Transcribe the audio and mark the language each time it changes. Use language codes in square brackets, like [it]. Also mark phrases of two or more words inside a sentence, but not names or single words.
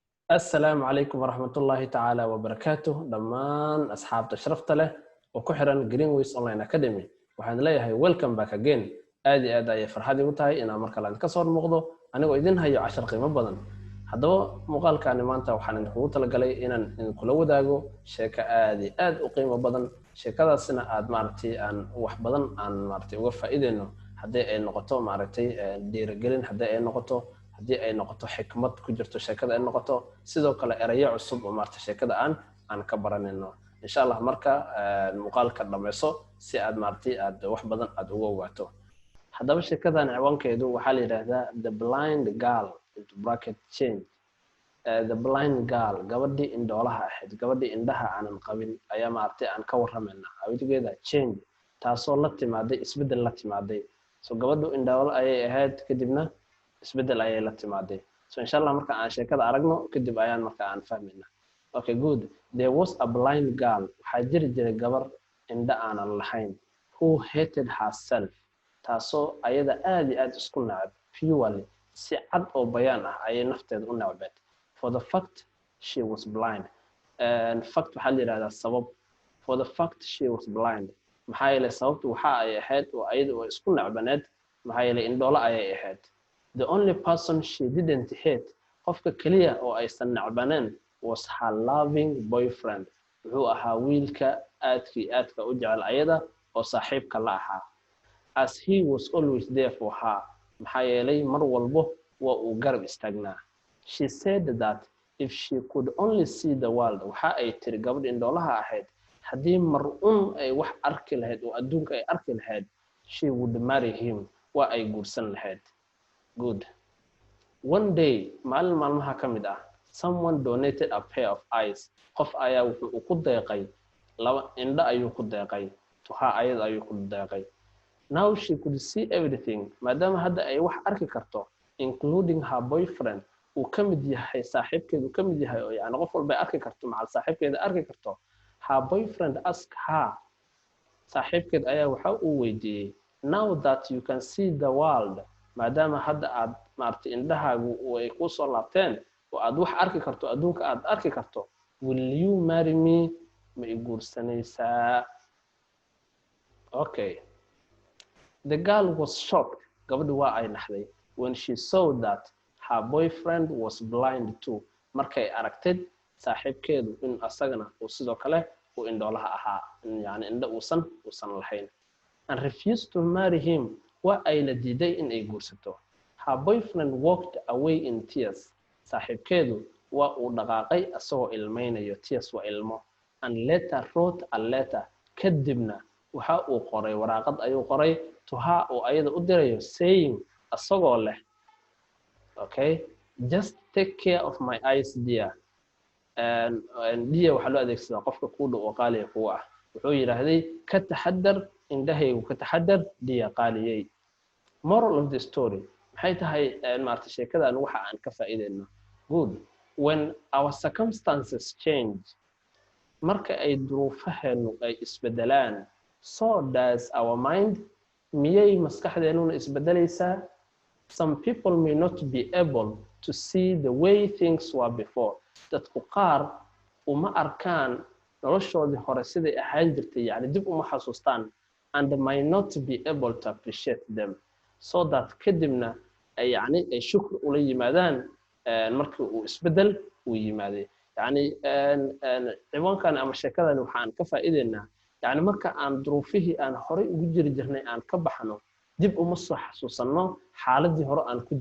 [ar] السلام عليكم ورحمة الله تعالى وبركاته دمان أصحاب تشرفت له وكحرا [so] Greenways Online Academy waxaan leeyahay [en] welcome back again [so] aad ay farxad igu tahay inaan mar kale ka soo noqdo anigoo idin hayo cashar qiimo badan haddaba muuqaalkan maanta waxaan idinku talagalay inaan kula wadaago sheeko aad u qiimo badan sheekadaasina aad maartay aan wax badan aan maartay uga faa'iideyno haddii ay noqoto maartay dhiirigelin haddii ay noqoto haddii ay noqoto xikmad ku jirto sheekada ay noqoto sidoo kale erayo cusub oo maartay sheekada aan ka baranayno [ar] إن شاء الله [so] marka muuqaalka dhamayso si aad maartay aad wax badan aad uga ogaato haddaba sheekadan ciwaankeedu waxa la yiraahdaa [en] The Blind Girl into bracket change the blind girl [so] gabadhii indhoolaha ahayd gabadhii indhaha aanan qabin ayaa maartay aan ka waramayna awgeeda change taasoo la timaaday isbedel la timaaday so gabadhu indhoolaha ayay ahayd kadibna isbedel ayay la timaaday so [ar] إن شاء الله [so] marka aan sheekada aragno kadib ayaan marka aan fahmayna okay [en] good there was a blind girl [so] waxa jiray gabar indha aanan lahayn [en] who hated herself [so] taasoo ayada aad isku nacab purely si cad oo bayaan ah ayay nafteeda u nacbad [en] for the fact she was blind and fact [so] waxa la yiraahdaa sabab [en] for the fact she was blind [so] maxaa yeelay sababtu waxa ay ahayd oo ayada oo isku nacbaneed maxaa yeelay indhoola ayay ahayd [en] the only person she didn't hate [so] qofka kaliya oo aysan nacbaneen [en] was her loving boyfriend [so] wuxuu ahaa wiilka aadka u jecel ayada oo saaxiibka la ahaa [en] as he was always there for her [so] maxaa yeelay mar walbo waa uu garab istaagnaa [en] she said that if she could only see the world [so] waxa ay tiri gabadh indhoolaha ahayd haddii mar ay wax arki lahayd oo adduunka ay arki lahayd [en] she would marry him [so] waa ay guursan lahayd good [en] one day [so] maalmaha kamid ah [en] someone donated a pair of eyes [so] qof ayaa wuxuu ku deeqay laba indho ayuu ku deeqay [en] to her [so] ayada ayuu ku deeqay [en] now she could see everything [so] maadaama hadda ay wax arki karto [en] including her boyfriend [so] uu kamid yahay saaxiibkeedu kamid yahay oo yaani qof walba arki karto macal saaxiibkeeda arki karto [en] her boyfriend asked her [so] saaxiibkeed ayaa waxa uu weydiiyay [en] now that you can see the world [so] maadaama hadda aad maartay indhahaagu ay ku soo laabteen oo aad wax arki karto adduunka aad arki karto [en] will you marry me [so] ma i guursanaysaa [en] okay the girl was shocked [so] gabadhu waa ay naxday [en] when she saw that her boyfriend was blind too [so] markay aragtay saaxiibkeedu in asagana uu sidoo kale uu indhoolaha ahaa yani indho uusan lahayn [en] and refused to marry him [so] waa ay la diiday in ay guursato [en] her boyfriend walked away in tears [so] saaxiibkeedu waa uu dhaqaaqay asagoo ilmeynayo tears waa ilmo [en] and later wrote a letter [so] kadibna waxa uu qoray waraaqad ayuu qoray [en] to her [so] oo ayada u dirayo saying asagoo leh [en] okay just take care of my eyes dear and dear [so] waxa loo adeegsadaa qofka ku dhow oo qaaliga ku ah wuxuu yiraahday ka taxadar indhahaygu ka taxadar dear qaaliyay [en] moral of the story [so] maxay tahay maartay sheekadan waxa aan ka faa'iideyno [en] good when our circumstances change [so] marka ay duruufaheenu ay isbedelaan [en] so does our mind [so] miyay maskaxdeennuna isbedelaysaa [en] some people may not be able to see the way things were before [so] dadku qaar uma arkaan noloshoodii hore siday ahaan jirtay yani dib uma xasuustaan [en] and may not be able to appreciate them so that [so] kadibna yani ay shukr ula yimaadaan markii uu isbedel uu yimaaday yani ciwaankan ama sheekadan waxaan ka faa'iideynaa yani marka aan duruufihii aan hore ugu jiri jirnay aan ka baxno dib uma soo xasuusano xaaladii hore aan ku